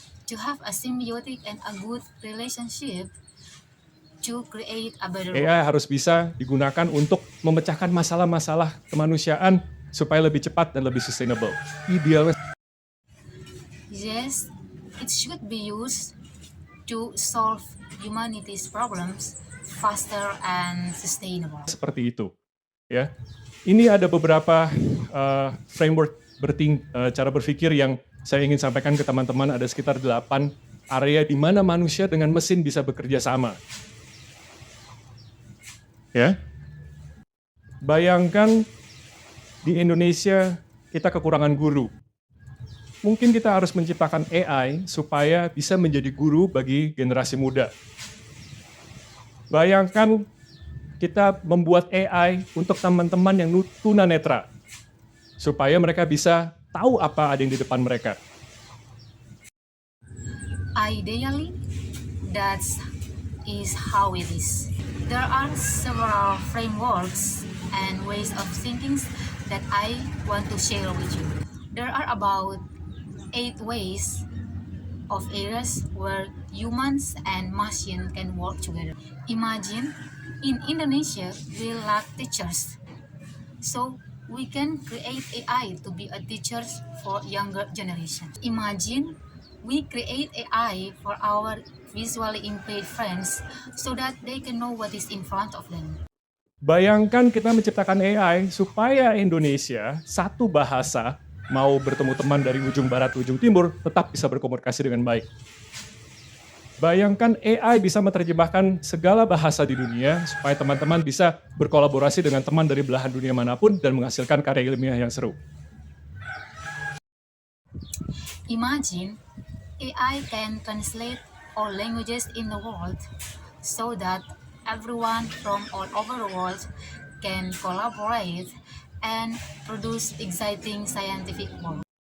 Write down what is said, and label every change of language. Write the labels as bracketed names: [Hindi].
[English] To have a symbiotic and a good relationship to create a better world. [Indonesian] AI harus bisa digunakan untuk memecahkan masalah-masalah kemanusiaan supaya lebih cepat dan lebih sustainable. Idealnya [English] Yes, it should be used to solve humanity's problems faster and sustainable. [Indonesian] seperti itu. Ya, ini ada beberapa framework cara berpikir yang saya ingin sampaikan ke teman-teman. Ada sekitar 8 area di mana manusia dengan mesin bisa bekerja sama. Ya, bayangkan di Indonesia kita kekurangan guru. Mungkin kita harus menciptakan AI supaya bisa menjadi guru bagi generasi muda. Bayangkan kita membuat AI untuk teman-teman yang tunanetra, supaya mereka bisa tahu apa ada yang di depan mereka. [English] Ideally, that is how it is. There are several frameworks and ways of thinking that I want to share with you. There are about 8 ways of areas where humans and machine can work together. Imagine, in Indonesia, we lack teachers. So, we can create AI to be a teacher for younger generations. Imagine, we create AI for our visually impaired friends so that they can know what is in front of them. [Indonesian] Bayangkan kita menciptakan AI supaya Indonesia satu bahasa mau bertemu teman dari ujung barat ujung timur tetap bisa berkomunikasi dengan baik. Bayangkan AI bisa menerjemahkan segala bahasa di dunia supaya teman-teman bisa berkolaborasi dengan teman dari belahan dunia manapun dan menghasilkan karya ilmiah yang seru. [English] Imagine, AI can translate all languages in the world so that everyone from all over the world can collaborate and produce exciting scientific work.